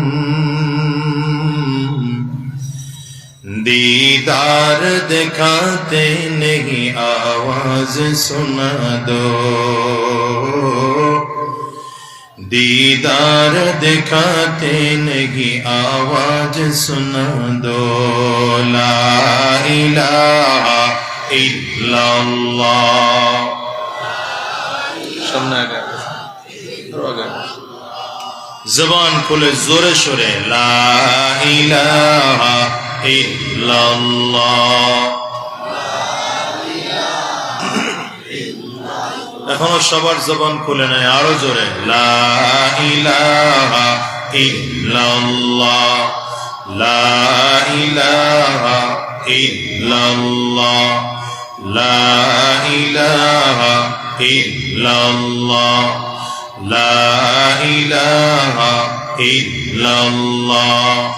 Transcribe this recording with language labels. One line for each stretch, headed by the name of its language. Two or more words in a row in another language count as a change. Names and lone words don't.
Urdu: دیدار دکھاتے نہیں آواز سنا دو دیدار دکھاتے نہیں آواز سنا دو
Arabic: لا الہ الا
Bangla: اللہ জবান খুলে জোরে সোরে
Arabic: لا إله إلا الله.
Bangla: এখনো সবার জবান খুলে নেয়, আরো জোরে
Arabic: لا إله إلا الله, لا إله إلا الله, لا إله إلا الله, لا إله إلا الله,